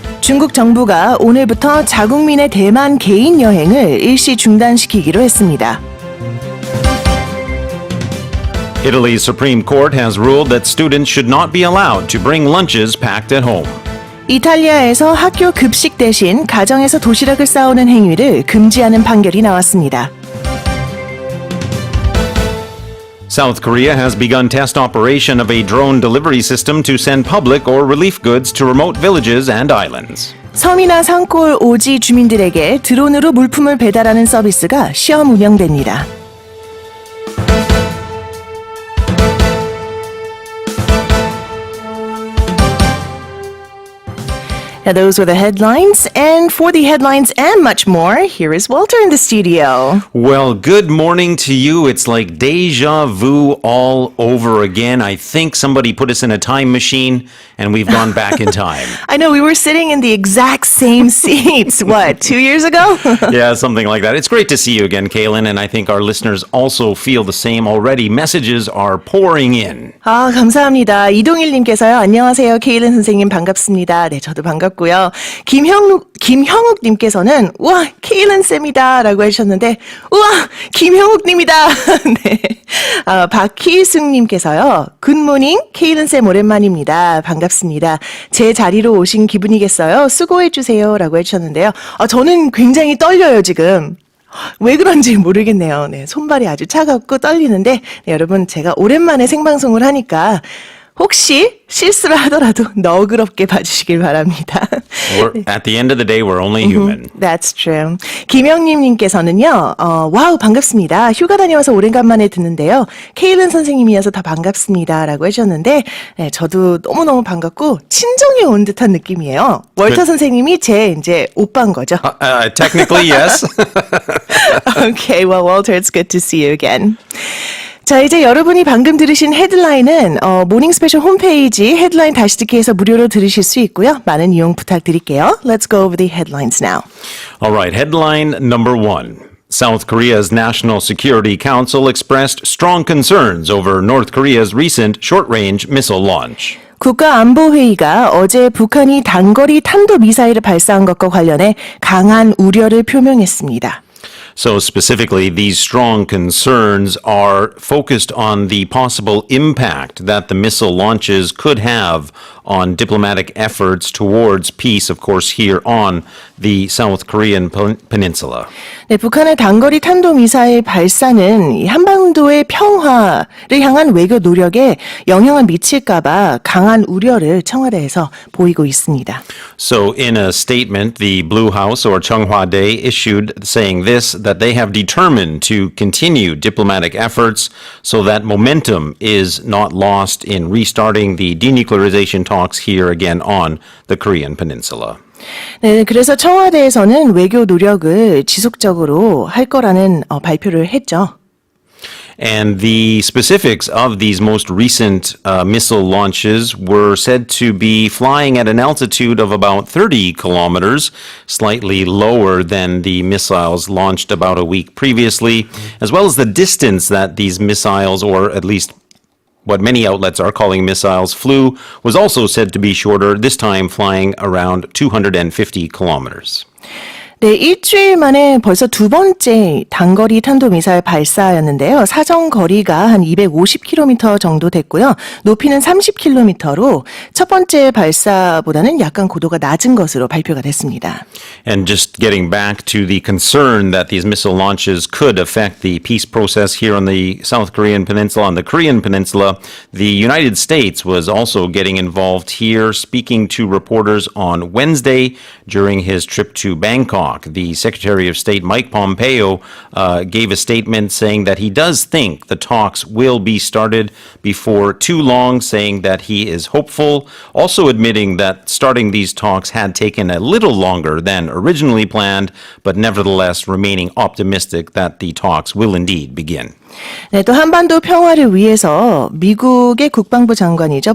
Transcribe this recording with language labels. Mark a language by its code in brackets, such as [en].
[ko] 중국 정부가 오늘부터 자국민의 대만 개인 여행을 일시 중단시키기로 했습니다. [en] Italy's Supreme Court has ruled that students should not be allowed to bring lunches packed at home. [ko] 이탈리아에서 학교 급식 대신 가정에서 도시락을 싸오는 행위를 금지하는 판결이 나왔습니다. [en] South Korea has begun test operation of a drone delivery system to send public or relief goods to remote villages and islands. [ko] 섬이나 산골 오지 주민들에게 드론으로 물품을 배달하는 서비스가 시험 운영됩니다. [en] Now, those were the headlines, and for the headlines and much more, here is Walter in the studio. Well, good morning to you. It's like deja vu all over again. I think somebody put us in a time machine and we've gone back in time. I know we were sitting in the exact same seats, what, 2 years ago? Yeah, something like that. It's great to see you again, Kaylin, and I think our listeners also feel the same already. Messages are pouring in. [ko] 아, 감사합니다. 이동일님께서요. 안녕하세요. 케일은 선생님 반갑습니다. 네, 저도 반갑고요. 김형욱님께서는 우와, 케일은 쌤이다 라고 하셨는데 우와, 김형욱님이다. 네. 박희승님께서요. 굿모닝, 케일은 쌤 오랜만입니다. 반갑습니다. 제 자리로 오신 기분이겠어요. 수고해주세요 라고 해주셨는데요. 저는 굉장히 떨려요, 지금. 왜 그런지 모르겠네요. 네, 손발이 아주 차갑고 떨리는데 네, 여러분 제가 오랜만에 생방송을 하니까 혹시 실수를 하더라도 너그럽게 봐주시길 바랍니다. [en] At the end of the day, we're only human. That's true. [ko] 김영님께서는요. 와우 반갑습니다. 휴가 다녀와서 오랜만에 듣는데요. 케일은 선생님이어서 더 반갑습니다. 라고 해주셨는데 네, 저도 너무너무 반갑고 친정에 온 듯한 느낌이에요. 월터 선생님이 제 이제 오빠인 거죠. [en] Technically, yes. Okay, well, Walter, it's good to see you again. [ko] 자, 이제 여러분이 방금 들으신 헤드라인은 모닝스페셜 홈페이지 헤드라인 다시 듣기에서 무료로 들으실 수 있고요. 많은 이용 부탁드릴게요. [en] Let's go over the headlines now. All right, headline number 1. South Korea's National Security Council expressed strong concerns over North Korea's recent short-range missile launch. [ko] 국가안보회의가 어제 북한이 단거리 탄도미사일을 발사한 것과 관련해 강한 우려를 표명했습니다. [en] So specifically, these strong concerns are focused on the possible impact that the missile launches could have on diplomatic efforts towards peace, of course, here on the South Korean peninsula. [ko] 네, 북한의 단거리 탄도미사일 발사는 이 한반도의 평화를 향한 외교 노력에 영향을 미칠까봐 강한 우려를 청와대에서 보이고 있습니다. [en] So in a statement, the Blue House or Cheonghwa-dae issued saying this, that they have determined to continue diplomatic efforts so that momentum is not lost in restarting the denuclearization talks here again on the Korean peninsula. [ko] 네, 그래서 청와대에서는 외교 노력을 지속적으로 할 거라는 발표를 했죠. [en] And the specifics of these most recent missile launches were said to be flying at an altitude of about 30 kilometers, slightly lower than the missiles launched about a week previously, as well as the distance that these missiles, or at least what many outlets are calling missiles, flew, was also said to be shorter, this time flying around 250 kilometers. [ko] 네, 일주일 만에 벌써 두 번째 단거리 탄도미사일 발사였는데요. 사정 거리가 한 250km 정도 됐고요. 높이는 30km로 첫 번째 발사보다는 약간 고도가 낮은 것으로 발표가 됐습니다. [en] And just getting back to the concern that these missile launches could affect the peace process here on the South Korean peninsula, on the Korean peninsula, the United States was also getting involved here, speaking to reporters on Wednesday during his trip to Bangkok. The Secretary of State, Mike Pompeo, gave a statement saying that he does think the talks will be started before too long, saying that he is hopeful, also admitting that starting these talks had taken a little longer than originally planned, but nevertheless remaining optimistic that the talks will indeed begin. [ko] 네, 또 한반도 평화를 위해서 미국의 국방부 장관이죠.